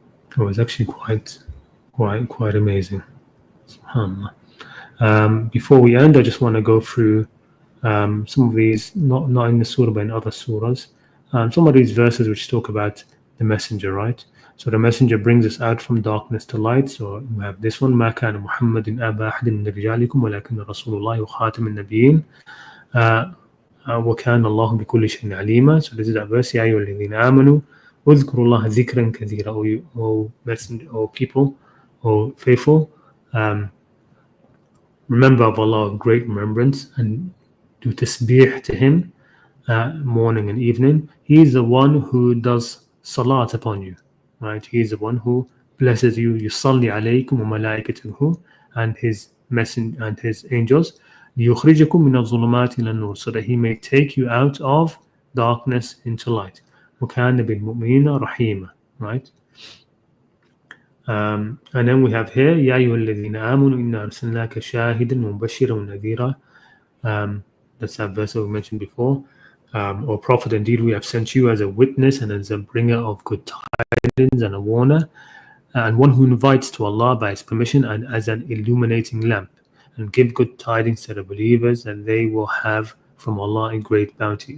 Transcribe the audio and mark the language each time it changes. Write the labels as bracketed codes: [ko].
[en] It was actually quite amazing. Before we end, I just want to go through some of these, not in the surah but in other surahs, some of these verses which talk about the messenger, right? So the messenger brings us out from darkness to light. So we have this one, [ar] ما كان محمد أبا أحد من رجالكم ولكن رسول الله وخاتم النبيين وكان الله بكل شيء عليما. [en] So this is that verse, [ar] يا أيها الذين آمنوا اذكروا الله ذكرا كثيرا. [en] O messenger, O people, O faithful, remember of Allah with great remembrance and do tasbih to him morning and evening. He is the one who does salat upon you, right? He is the one who blesses you. [ar] يصلي عليكم وملائكته, [en] and his messenger and his angels. [ar] ليخرجكم من الظلمات إلى النور, [en] so that he may take you out of darkness into light. [ar] وكان بالمؤمنين رحيما, [en] right? And then we have here [ar] يا أيها الذين آمنوا إنا أرسلناك شاهدا ومبشرا ونذيرا. [en] That's that verse that we mentioned before. O Prophet, indeed we have sent you as a witness and as a bringer of good tidings and a warner, and one who invites to Allah by his permission, and as an illuminating lamp, and give good tidings to the believers, and they will have from Allah a great bounty.